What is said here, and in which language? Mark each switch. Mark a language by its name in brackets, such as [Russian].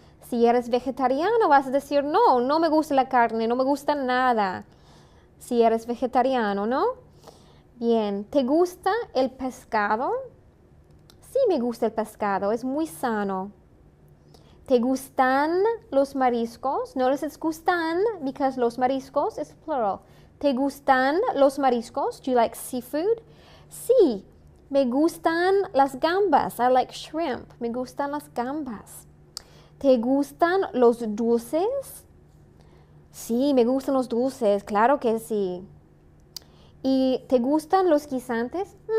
[Spanish] Si eres vegetariano vas a decir, no, no me gusta la carne, no me gusta nada. Si eres vegetariano, ¿no? Bien, ¿te gusta el pescado? Sí, me gusta el pescado, es muy sano. ¿Te gustan los mariscos? [English] Notice it's gustan because [Spanish] los mariscos [English] is plural. [Spanish] ¿Te gustan los mariscos? [English] Do you like seafood? [Spanish] Sí, me gustan las gambas. [English] I like shrimp. [Spanish] Me gustan las gambas. ¿Te gustan los dulces? Sí, me gustan los dulces, claro que sí. ¿Y te gustan los guisantes?